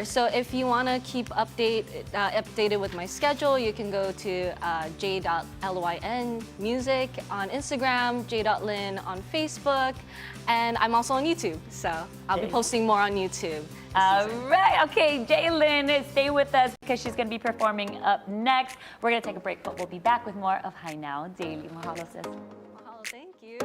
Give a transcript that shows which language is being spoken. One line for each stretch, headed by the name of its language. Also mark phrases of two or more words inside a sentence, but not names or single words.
English: So if you want to keep updated with my schedule, you can go to j.lyn music on Instagram, j.lyn on Facebook, and I'm also on YouTube. So I'll be posting more on YouTube. All right. Okay, Jaylyn, stay with us because she's going to be performing up next. We're going to take a break, but we'll be back with more of Hi Now Daily. Mahalo, sis. Mahalo, thank you.